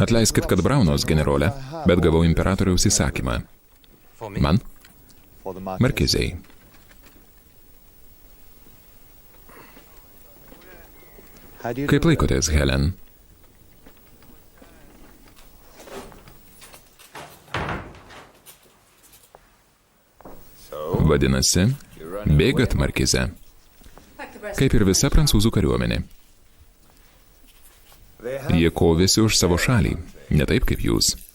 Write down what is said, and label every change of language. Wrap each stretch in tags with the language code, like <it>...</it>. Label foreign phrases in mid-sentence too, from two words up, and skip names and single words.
<lt>Atleiskit, kad braunos, generolė, bet gavau imperatoriaus įsakymą. Man?</lt> <en>For the</en> <lt>Markizei.</lt> <en>How do you</en> <lt>Kaip laikotės, Helen? Vadinasi, bėgat, Markize. Kaip ir visa prancūzų kariuomenė. Jie kovėsi už savo šalį, ne taip kaip jūs.</lt>